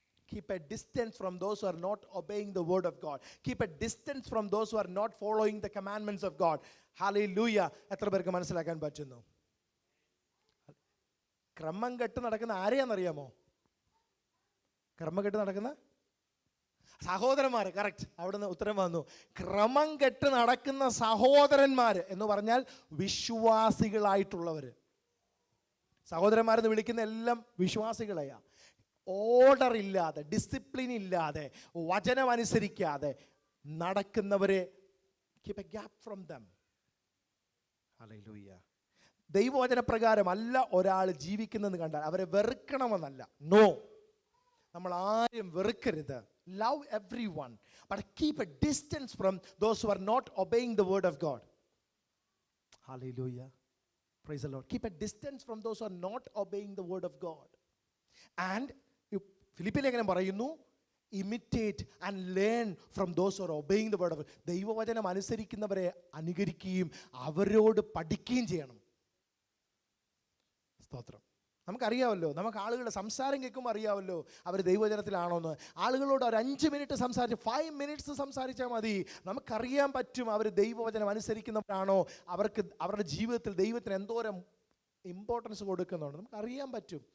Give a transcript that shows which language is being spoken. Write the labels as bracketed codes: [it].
[en] Keep a distance from those who are not obeying the word of God. Keep a distance from those who are not following the commandments of God. Hallelujah. [ml] എത്ര പേർക്ക് മനസ്സിലാക്കാൻ പറ്റുന്നു? ക്രമം കെട്ട് നടക്കുന്ന ആരെയാണെന്നറിയാമോ? ക്രമം കെട്ട് നടക്കുന്ന സഹോദരന്മാർ. കറക്റ്റ്, അവിടുന്ന് ഉത്തരം വന്നു. ക്രമം കെട്ട് നടക്കുന്ന സഹോദരന്മാർ എന്ന് പറഞ്ഞാൽ വിശ്വാസികളായിട്ടുള്ളവർ. സഹോദരന്മാരെന്ന് വിളിക്കുന്ന എല്ലാം വിശ്വാസികളെയാ. ഓർഡർ ഇല്ലാതെ, ഡിസിപ്ലിൻ ഇല്ലാതെ, വചനം അനുസരിക്കാതെ നടക്കുന്നവരെ [en] Keep a gap from them. [ml] Hallelujah. ദൈവവചന പ്രകാരം അല്ല ഒരാൾ ജീവിക്കുന്നതെന്ന് കണ്ടാൽ അവരെ വെറുക്കണമെന്നല്ല. നോ, നമ്മൾ ആരും വെറുക്കരുത്. [en] Love everyone, but keep a distance from those who are not obeying the word of God. Hallelujah. Praise the Lord. Keep a distance from those who are not obeying the word of God. And [ml] Philippi ലേഖനം പറയുന്നു, [en] imitate and learn from those who are obeying the word of God. [ml] ദൈവവചനം അനുസരിക്കുന്നവരെ അനുകരിക്കുകയും അവരോട് പഠിക്കുകയും ചെയ്യണം. സ്തോത്രം. നമുക്കറിയാമല്ലോ, നമുക്ക് ആളുകളുടെ സംസാരം കേൾക്കുമ്പോൾ അറിയാമല്ലോ അവർ ദൈവവചനത്തിലാണോന്ന്. ആളുകളോട് ഒരു 5 മിനിറ്റ് സംസാരിച്ച് 5 മിനിറ്റ്സ് സംസാരിച്ചാൽ മതി, നമുക്കറിയാൻ പറ്റും അവർ ദൈവവചനം അനുസരിക്കുന്നവരാണോ, അവർക്ക് അവരുടെ ജീവിതത്തിൽ ദൈവത്തിന് എന്തോരം ഇമ്പോർട്ടൻസ് കൊടുക്കുന്നുണ്ട് നമുക്കറിയാൻ പറ്റും.